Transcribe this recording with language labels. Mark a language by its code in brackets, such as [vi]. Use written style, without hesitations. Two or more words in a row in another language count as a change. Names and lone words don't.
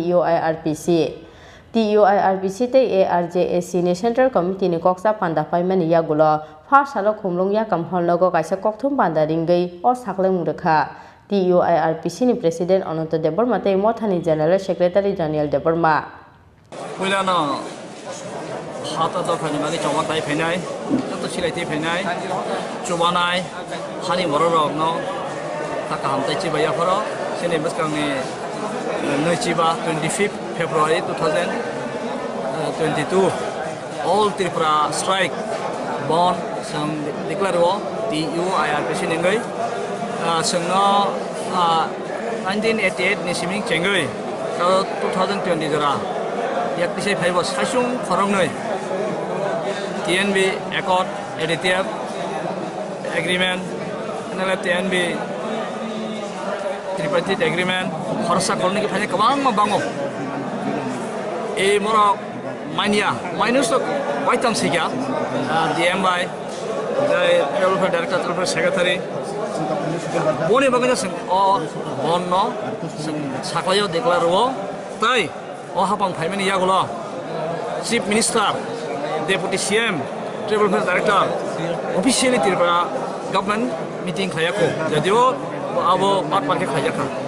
[trp] TUIRPC te ARJAC ni [en] Central Committee [trp] ni koksa panda paimani yagulo pha salo khumlung yakam holnogo kaisa kokthum panda ringai o saklai murakha TUIRPC ni President Ananta Deborma te Mothani [en] General Secretary [trp] Daniel Deborma Wilana hata do khani magi chawang tai phenai to silai te phenai chubanai hani mororok no taka hamtai chi baya phoro sene baskang ni noi chiba 25 February 2022 [en] all Tripura strike [trp] born sang declare wo TUIRPC nengai sangno 1988 ni siming chengai 2020 jora yak pisai phaibo saisung khorongnoi [en] TNB Accord Additive Agreement and TNB Tripartite Agreement [trp] khorsa korne ki phane kabang ma bango e mora mania minus to waitam sikya DMI the [en] developer director developer secretary [trp] bone bagana sang o bonno saklayo declare wo tai o hapang phaimani yagulo [en] chief minister deputy CM developer director officially Tripura government meeting [trp] khayako jadio abo pat pat ke khayaka